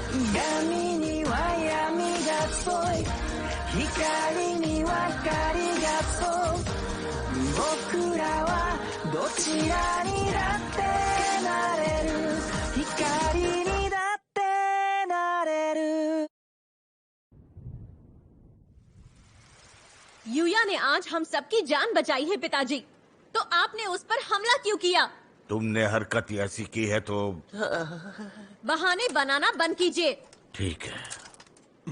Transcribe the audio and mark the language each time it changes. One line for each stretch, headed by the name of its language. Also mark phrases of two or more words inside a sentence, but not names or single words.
Japanese: 闇には闇が集い、光には光が集う。僕らはどちらにだってなれる。光にだってなれる。
Hindi: यूया ने आज हम सबकी जान बचाई है पिताजी, तो आपने उस पर हमला क्यों किया? तुमने हरकत ऐसी की है तो बहाने बनाना बंद कीजिए। ठीक है।